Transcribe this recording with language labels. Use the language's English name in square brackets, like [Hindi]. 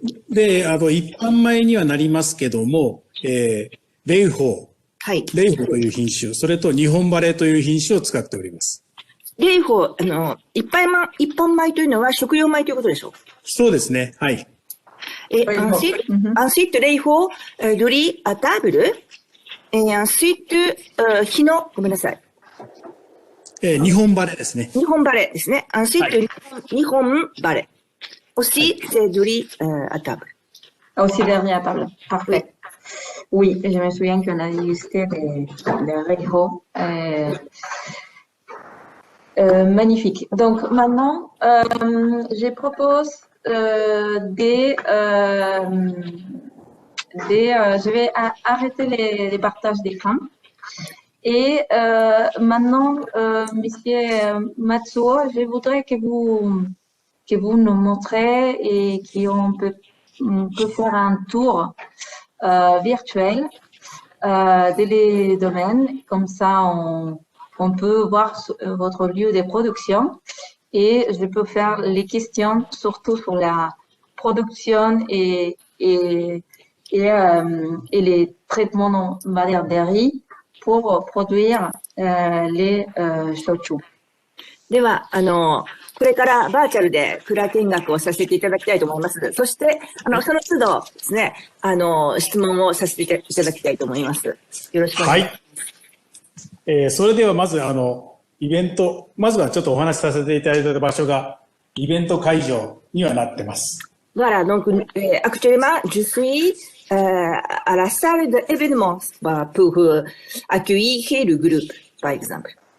[Japanese] で、あと一般米にはなりますけども、霊宝、はい。レイホという品種、それと日本バレという品種を使っております。レイホ、一般米というのは食用米ということでしょう。そうですね。はい。 [French] Et ensuite,レイホ、de riz à table. Et ensuite, [Japanese] ごめんなさい。日本バレですね。日本バレですね。 [French] Ensuite, 日本バレ。 Aussi, c'est du riz à table. Aussi dernier à table. Parfait. Oui, je me souviens qu'on a dégusté des Reiho. Magnifique. Donc maintenant, je propose je vais arrêter les partages d'écran. Et maintenant, Monsieur Matsuo, je voudrais que vous nous montrez et qu'on peut faire un tour virtuel des domaines. Comme ça, on peut voir votre lieu de production et je peux faire les questions surtout sur la production et les traitements, on va dire, des riz pour produire les shochu. [Japanese] では、これからバーチャルで蔵見学をさせていただきたいと思います。そして、その都度ですね、質問をさせていただきたいと思います。よろしくお願いします。はい。それではまず、イベント、まずはちょっとお話しさせていただいた場所が、イベント会場にはなってます。 [French] Voilà, donc actuellement, je suis à la salle d'événement pour accueillir le groupe, par exemple.